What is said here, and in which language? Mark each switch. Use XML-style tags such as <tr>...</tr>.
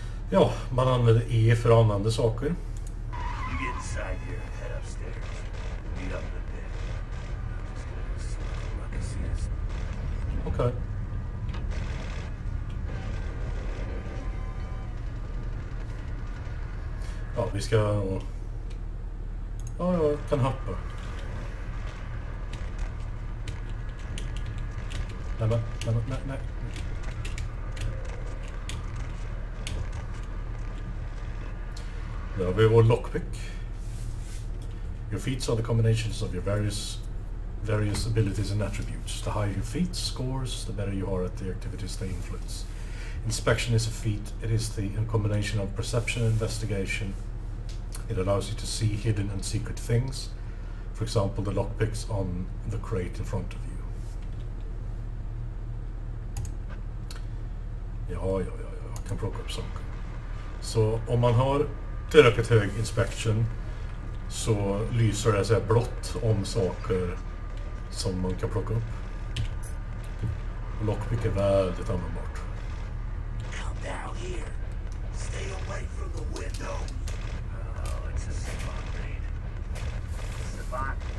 <sv>Ja, man använder E för att använda saker.</sv> <en>You get inside here and head upstairs. Meet up in a bit. Just gonna see what the ruckus is.</en> <sv>Okej. Ja, vi ska... Ja, jag kan hoppa. Nej. Där har vi vår lockpick.</sv> <en>Your feats are the combinations of your various abilities and attributes. The higher your feat scores, the better you are at the activities they influence. Inspection is a feat. It is the combination of perception and investigation. It allows you to see hidden and secret things. For example, the lockpicks on the crate in front of you.</en> <sv>Ja, jag kan plocka upp saker. Så om man har tillräckligt hög inspection så lyser det så här blått om saker som man kan plocka upp. Och lockpick är väldigt användbart.</sv> <en>Come down here. Stay away from the window. Oh, it's a Savant raid. Savant.</en>